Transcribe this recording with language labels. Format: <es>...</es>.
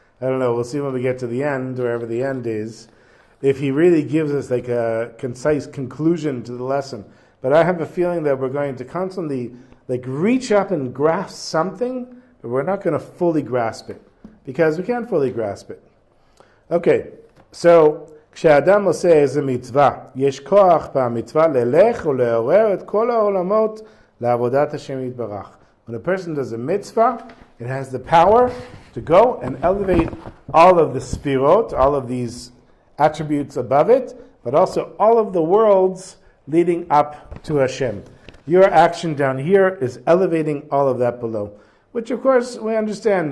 <en>I don't know, we'll see when we get to the end, wherever the end is, if he really gives us like a concise conclusion to the lesson. But I have a feeling that we're going to constantly like reach up and grasp something, but we're not going to fully grasp it, because we can't fully grasp it. Okay, so</en> <he>כשאדם עושה איזה מצווה, יש כוח במצווה ללך ולעורר את כל העולמות לעבודת השם יתברך.</he> <en>When a person does a mitzvah, it has the power to go and elevate all of the sfirot, all of these attributes above it, but also all of the worlds leading up to Hashem. Your action down here is elevating all of that below, which of course we understand.</en>